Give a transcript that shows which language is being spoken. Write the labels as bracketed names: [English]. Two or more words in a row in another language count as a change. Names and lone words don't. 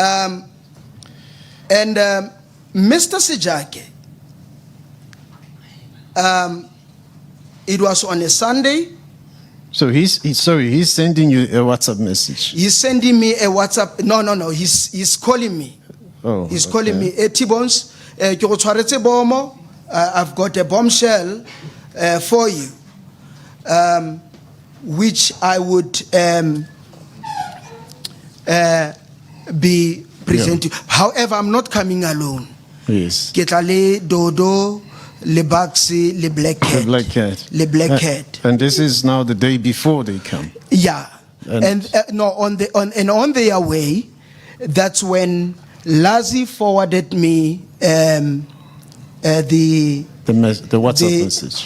[English] And Mr. 𝐬𝐻𝐾𝐭, it was on a Sunday. So he's sending you a WhatsApp message. He's sending me a WhatsApp. No. He's calling me. Oh, he's calling me. T-Bones, [Tswana] ke go tshwaretse bomo. [English] I've got a bombshell for you, which I would be presenting. However, I'm not coming alone. Yes. [Tswana] Ke tla le Dodo, le Bucksy, le Black Cat. [English] The Black Cat. [Tswana] Le Black Cat. [English] And this is now the day before they come. Yeah. And no, on their way, that's when Lazi forwarded me the WhatsApp message.